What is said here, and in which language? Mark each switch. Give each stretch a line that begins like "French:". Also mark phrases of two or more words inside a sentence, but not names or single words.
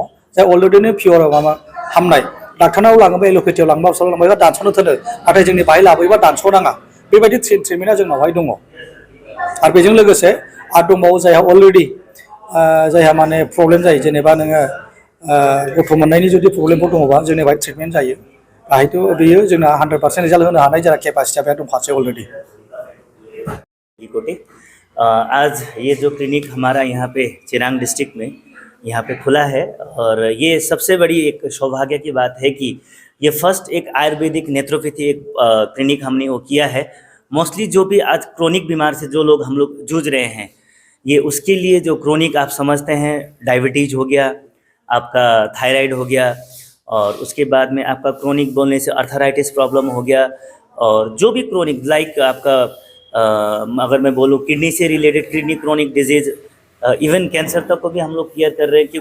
Bodo: जाय अलरेडिनो पियर हामनाय, डाक्टारनाव लाङोबा, एल'पेथियाव लाङोबा, दानस'नो थोनो, नाथाय जोंनि बाहाय लाबोयोबा दानस'नाङा, बेबायदि ट्रिटमेन्टआ जोंनावहाय दङ। आरो बेजों लोगोसे आरो दंबावो, जायहा अलरेडि जायहा माने प्रब्लेम जायो, जेनेबा नोङो गथ' मोननायनि जुदि प्रब्लेमफोर दङबा, जोंनि बाहाय ट्रिटमेन्ट जायो। बाहायथ' बेयो जोंना 100% रिजाल्ट होनो हानाय जोंहा केपासिटिया बेहा दंखासै अलरेडि।
Hindi: आज ये जो क्लिनिक हमारा यहाँ पे चिरांग डिस्ट्रिक्ट में यहाँ पे खुला है, और ये सबसे बड़ी एक सौभाग्य की बात है कि ये फर्स्ट एक आयुर्वेदिक नेत्रोपैथी एक क्लिनिक हमने वो किया है। मोस्टली जो भी आज क्रोनिक बीमार से जो लोग हम लोग जूझ रहे हैं, ये उसके लिए जो क्रोनिक आप समझते हैं, डायबिटीज हो गया, आपका थायराइड हो गया, और उसके बाद में आपका क्रोनिक बोलने से
English: arthritis problem
Hindi: हो गया, और जो भी
English: chronic like
Hindi: आपका अगर मैं बोलूँ किडनी से रिलेटेड
English: kidney chronic disease,
Hindi: इवन कैंसर तक को भी हम लोग केयर कर रहे हैं।